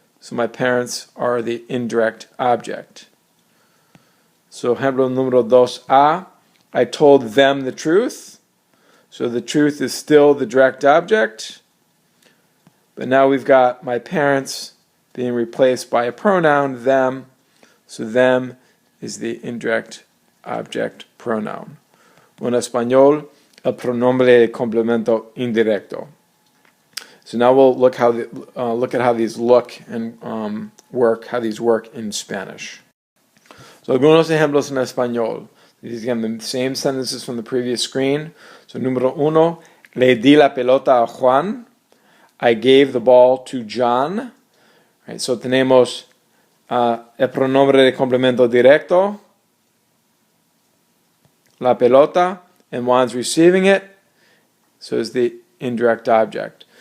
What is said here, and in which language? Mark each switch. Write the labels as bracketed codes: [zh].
[en] So my parents are the indirect object. So [es] ejemplo número 2a, [en] I told them the truth. So the truth is still the direct object. But now we've got my parents being replaced by a pronoun, them. So them is the indirect object pronoun. [es] En español, el pronombre de complemento indirecto. [en] So now we'll look at how these look and work, how these work in Spanish. [es] So algunos ejemplos en español. [en] These again the same sentences from the previous screen. [es] So número 1, le di la pelota a Juan. [en] I gave the ball to John. Right, so [es] tenemos el pronombre de complemento directo, la pelota, [en] and Juan's receiving it, so is the indirect object.